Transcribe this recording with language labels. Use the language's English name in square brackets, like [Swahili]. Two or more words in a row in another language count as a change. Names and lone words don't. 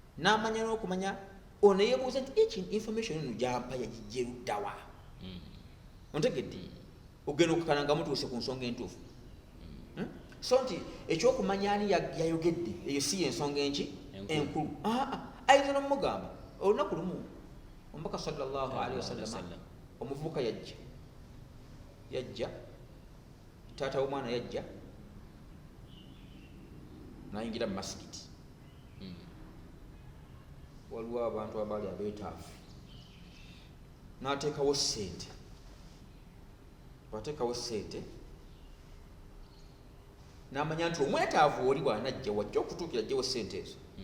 [Ganda] n'amanya n'okumanya ono yeebuuza nti ekin information eno gyampa yagijja eruddawa ontegedde ogenda okukana nga mutuuse ku nsonga entuufu so nti ekyokumanya ani yayogedde eyo si yensonga enki enkulu ayinza n'omugamba olunaku lumu omubaka [Arabic] صلى الله عليه وسلم [Ganda] omuvubuka yajja taata w'omwana yajja nayingira mu masikiti waliwo abantu abaali abeetaavu n'ateekawo ssente bwateekawo ssente n'amanya nti omwetaavu oli bwanajja wajja okutuukira ajjewo ssente ezo